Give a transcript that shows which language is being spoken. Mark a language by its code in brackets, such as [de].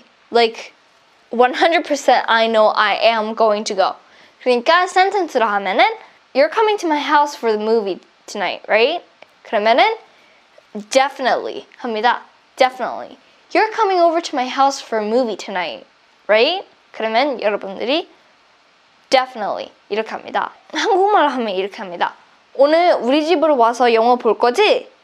[en] Like 100% I know I am going to go. [ko] 그러니까 sentence로 하면은 [en] You're coming to my house for the movie tonight, right? [ko] 그러면은 definitely 합니다. [en] definitely. You're coming over to my house for a movie tonight, right? [ko] 그러면 여러분들이 definitely 이렇게 합니다. 한국말로 하면 이렇게 합니다. 오늘 우리 집으로 와서 영화 볼 거지?